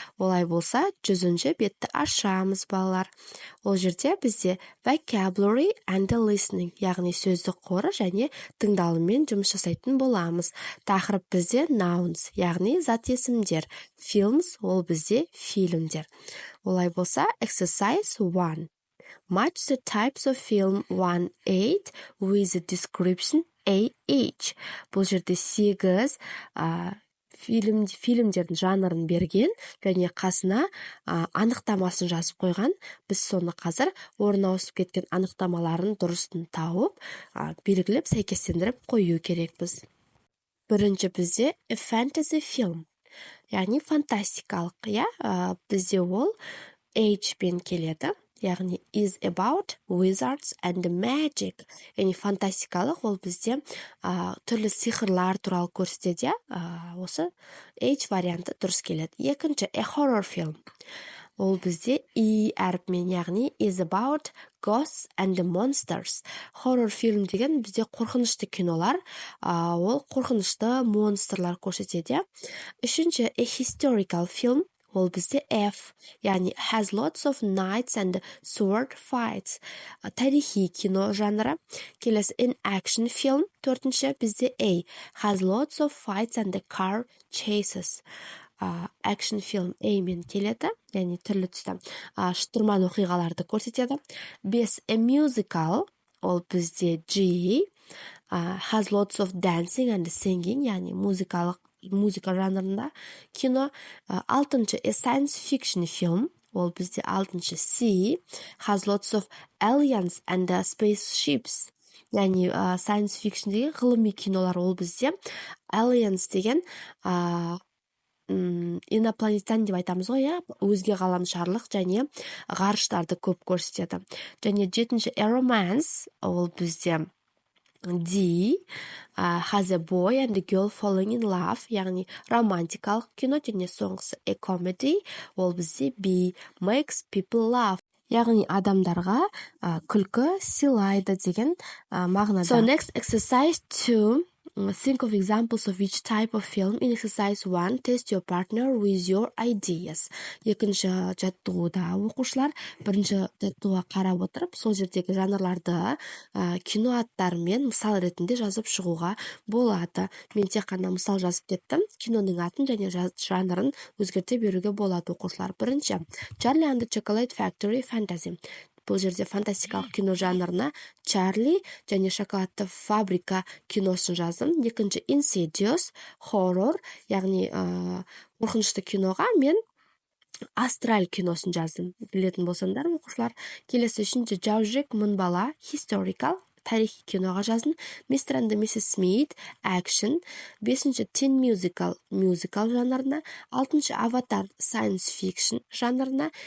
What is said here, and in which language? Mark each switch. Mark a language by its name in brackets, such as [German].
[Kazakh] Олай болса, 100-ші бетті ашамыз балалар. Ол жерде бізде [English] vocabulary and listening, [Kazakh] яғни сөздік қоры және тыңдалыммен жұмыс жасайтын боламыз. Тақырып бізде nouns, яғни зат есімдер. Films, ол бізде фильмдер. Олай болса, [English] exercise 1. Match the types of film 1-8 with a description A each. [Kazakh] Бұл жерде 8 фильмдердің жанрын берген және қасына анықтамасын жазып қойған. Біз соны қазір орын ауысып кеткен анықтамаларын дұрысын тауып, белгілеп сәйкестендіріп қою керекпіз. Бірінші бізде [English] a fantasy film. [Kazakh] Яғни фантастикалық, бізде ол H пен келеді, яғни [English] is about wizards and magic. [Kazakh] Яғни фантастикалық ол бізде түрлі сиқырлар туралы көрсетеді, осы H варианты дұрыс келеді. Екінші [English] a horror film. [Kazakh] Ол бізде E әріпімен, яғни [English] is about ghosts and monsters. [Kazakh] Horror film деген бізде қорқынышты кинолар, ол қорқынышты монстрлар көрсетеді. Үшінші [English] a historical film. [Kazakh] Ол бізде F, яғни [English] has lots of knights and sword fights. [Kazakh] Тарихи кино жанры. Келесі [English] in action film. [Kazakh] Төртінші бізде [English] A, has lots of fights and car chases. [Kazakh] Action film A мен келеді, яғни түрлі түсті шытырман оқиғаларды көрсетеді. [English] 5 a musical, [Kazakh] ол бізде [English] G, has lots of dancing and singing, [Kazakh] яғни музыка жанрында кино. [English] 6 a science fiction film, [Kazakh] ол бізде [English] 6 C, has lots of aliens and spaceships. [Kazakh] Яғни science fiction деген ғылыми кинолар, ол бізде aliens деген инопланеттен деп айтамыз ғой, өзге ғаламшарлық және ғарыштарды көп көрсетеді. [English] Және 7 a romance, [Kazakh] ол бізде [English] D, has a boy and a girl falling in love, [Kazakh] яғни романтикалық кино. Және соңғысы [English] a comedy, [Kazakh] ол бізде B, [English] makes people laugh, [Kazakh] яғни адамдарға күлкі сыйлайды деген мағынада. [English] So next exercise 2. Think of examples of each type of film. In exercise 1, test your partner with your ideas. [Kazakh] Екінші жаттығуда оқушылар бірінші жаттығуға қарап отырып, сол жердегі жанрларды кино аттарымен мысал ретінде жазып шығуға болады. Мен тек қана мысал жазып кеттім. Киноның атын және жанрын өзгерте беруге болады оқушылар. [English] Бірінші, Charlie and the Chocolate Factory Fantasy. [Kazakh] Бұл жерде фантастикалық кино жанрына Чарли және шоколадты фабрика киносын жаздым. Екінші Insidious, хоррор, яғни қорқынышты киноға мен Астраль киносын жаздым. Білетін болсаңдар оқушылар. Келесі үшінші Жаужек мың бала, historical, тарихи киноға жаздым. [English] Mr. and Mrs. Smith, action. 5 Teen musical, musical жанрына. 6 Avatar, science fiction жанрына.